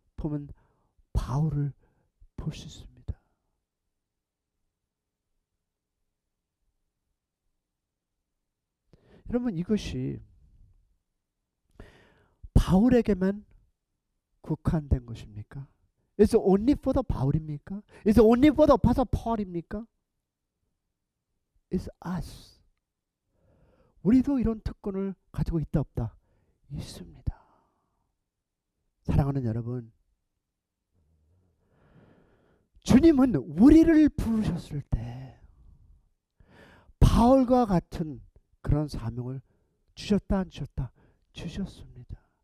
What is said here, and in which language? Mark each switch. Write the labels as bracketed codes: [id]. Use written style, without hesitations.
[ko] 보면 바울을 볼 수 있습니다. 여러분, 이것이 바울에게만 국한된 것입니까? [en] It's only for the 바울입니까? It's only for the apostle Paul입니까? It's us. [ko] 우리도 이런 특권을 가지고 있다 없다? 있습니다. 사랑하는 여러분, 주님은 우리를 부르셨을 때 바울과 같은 그런 사명을 주셨다 안 주셨다? 주셨습니다.